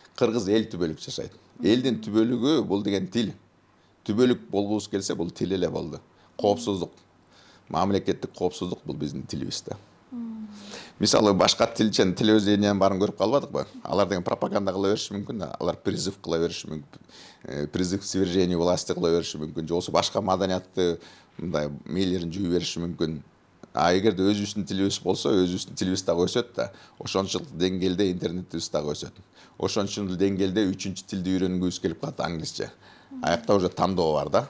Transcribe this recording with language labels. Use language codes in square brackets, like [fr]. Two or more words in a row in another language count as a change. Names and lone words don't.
[ky] Кыргыз эл түбөлүк жашайт. Элдин түбөлүгү бул деген тил. түбөлүк болгубуз келсе бул тил эле болду. Коопсуздук, мамлекеттик коопсуздук бул биздин тилибиз да. Мисалы башка тилчен телевидениянын баарын көрүп калбадыкпы? Алар деген пропаганда кыла бериши мүмкүн да. Алар призыв кыла бериши мүмкүн. [ru] Призыв к свержению власти [ky] кыла бериши мүмкүн. Же болбосо башка маданиятты мындай мээлерин жуй бериши мүмкүн. А эгерде өзүбүздүн тилибиз болсо, өзүбүздүн тилибиз дагы өсөт да. Ошончол деңгээлде интернетибиз дагы өсөт. Ошончол деңгээлде үчүнчү тилди үйрөнгүбүз келип калат, англисче. Аякта уже тандоо бар да.